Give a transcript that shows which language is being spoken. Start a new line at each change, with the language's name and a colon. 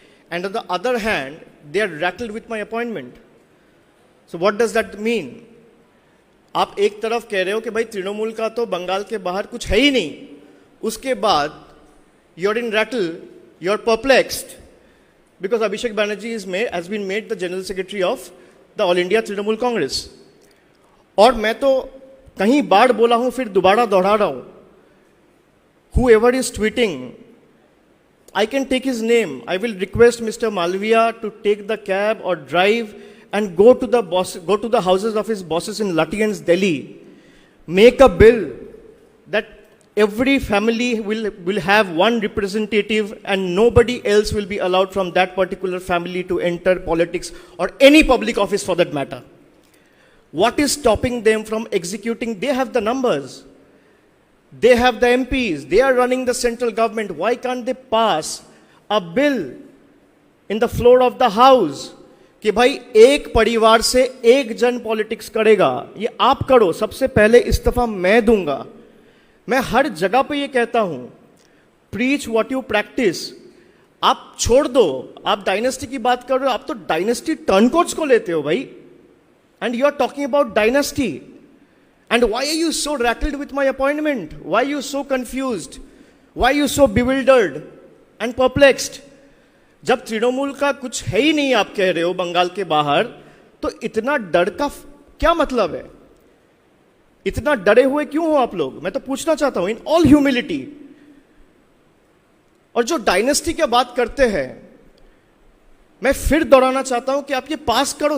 English: And on the other hand, they are rattled with my appointment. So what does that mean?
Hindi: आप एक तरफ कह रहे हो कि भाई तृणमूल का तो बंगाल के बाहर कुछ है ही नहीं, उसके बाद
English: you're in rattle, you're perplexed because Abhishek Banerjee has been made the General Secretary of the All India Trinamool Congress.
Hindi: और मैं तो कहीं बार बोला हूं, फिर दोबारा दोहरा रहा हूं.
English: Whoever is tweeting, I can take his name. I will request Mr. Malviya to take the cab or drive and go to the houses of his bosses in Lutyens, Delhi. Make a bill that every family will have one representative and nobody else will be allowed from that particular family to enter politics or any public office for that matter. What is stopping them from executing? They have the numbers. They have the MPs. They are running the central government. Why can't they pass a bill in the floor of the house
Hindi: कि भाई एक परिवार से एक जन politics करेगा? ये आप करो. सबसे पहले इस्तीफा मैं दूंगा. मैं हर जगह पे ये कहता हूं,
English: Preach what you practice.
Hindi: आप छोड़ दो. आप डायनेस्टी की बात कर रहे हो, आप तो डायनेस्टी टर्नकोट्स को लेते हो भाई.
English: And you are talking about dynasty. And why are you so rattled with my appointment? Why are you so confused? Why are you so bewildered and perplexed?
Hindi: जब तृणमूल का कुछ है ही नहीं आप कह रहे हो बंगाल के बाहर, तो इतना डर का क्या मतलब है? इतना डरे हुए क्यों हो आप लोग? मैं तो पूछना चाहता हूं
English: In all humility.
Hindi: और जो डायनेस्टी की बात करते हैं, मैं फिर दोहराना चाहता हूं कि आप ये पास करो.